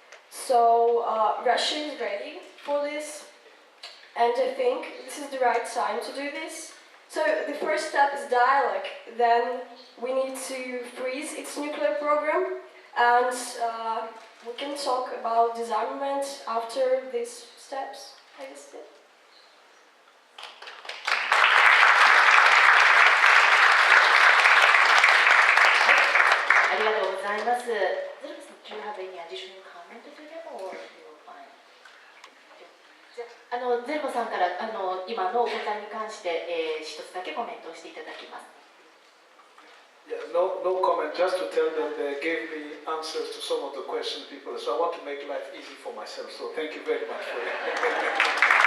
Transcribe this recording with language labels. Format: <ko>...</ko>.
<en>So Russia is ready for this, and I think this is the right time to do this. So the first step is dialogue. Then we need to freeze its nuclear program, and we can talk about disarmament after these steps, I guess.</en> <ja>ありがとうございます。</ja> <en>Zerbo, do you have any additional comment to them, or you will find?</en> <ja>ゼルボさんから今のお答えに関して、一つだけコメントをしていただきます。</ja> <en>Yeah, no comment, just to tell them they gave me answers to some of the questions people, so I want to make life easy for myself, so thank you very much for that.</en>